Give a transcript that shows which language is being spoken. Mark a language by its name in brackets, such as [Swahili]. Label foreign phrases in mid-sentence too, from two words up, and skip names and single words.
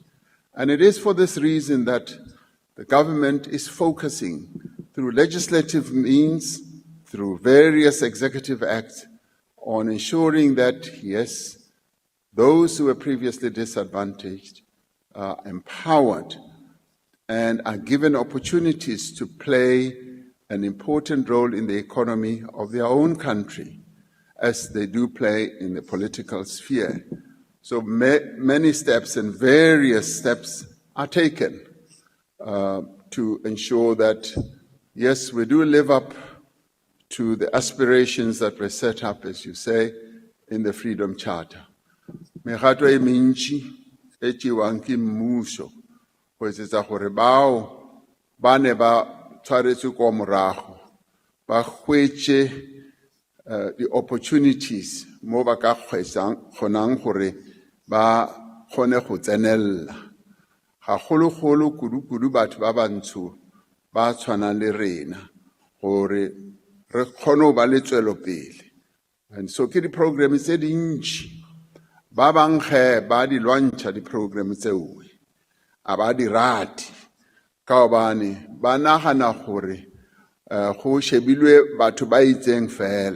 [English] And it is for this reason that the government is focusing through legislative means, through various executive acts, on ensuring that, yes, those who were previously disadvantaged are empowered and are given opportunities to play an important role in the economy of their own country, as they do play in the political sphere. So many steps and various steps are taken to ensure that, yes, we do live up to the aspirations that were set up, as you say, in the Freedom Charter. [Northern Sotho] Mehato e mentši e tšewang ke mmušo go etsetsa gore bao ba ne ba tshwaretswe kwa morago ba hwetše [English] the opportunities [Northern Sotho] mo ba ka kgonang gore ba kgone go tsenella. Gagologolo kudu-kudu batho ba bantsho ba tshwanang le rena gore re kgone go ba le tswelopele. [English] And so [Northern Sotho] ke di-program tse dintši ba bangge ba di lwantšha di-program tseo a ba di rate ka gobane ba nagana gore go shebilwe batho ba itseng fela.